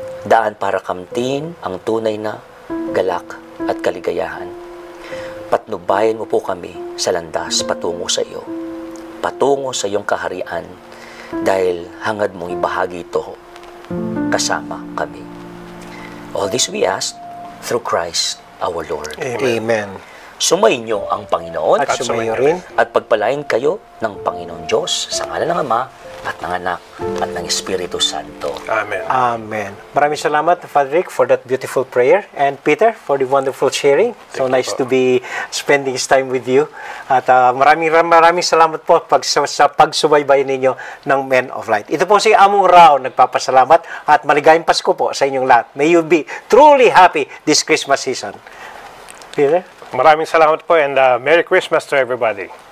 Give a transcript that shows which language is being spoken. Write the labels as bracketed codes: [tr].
[tl] Daan para kamtin ang tunay na galak at kaligayahan. Patnubayan mo po kami sa landas patungo sa iyo. Patungo sa iyong kaharian dahil hangad mong ibahagi ito kasama kami. [en] All this we ask through Christ our Lord. Amen. [tl] Sumainyo ang Panginoon At sumayo rin. at pagpalain kayo ng Panginoon Diyos sa ngalan ng Ama at ng Anak at ng Espiritu Santo. Amen. Amen. [en] Maraming salamat, Father Rick, for that beautiful prayer. And Peter, for the wonderful sharing. So nice to be spending this time with you. [tl] At maraming salamat po sa pagsubaybay ninyo ng Men of Light. Ito po si Among Rao, nagpapasalamat at maligayang Pasko po sa inyong lahat. [en] May you be truly happy this Christmas season. Peter? Maraming salamat po and Merry Christmas to everybody.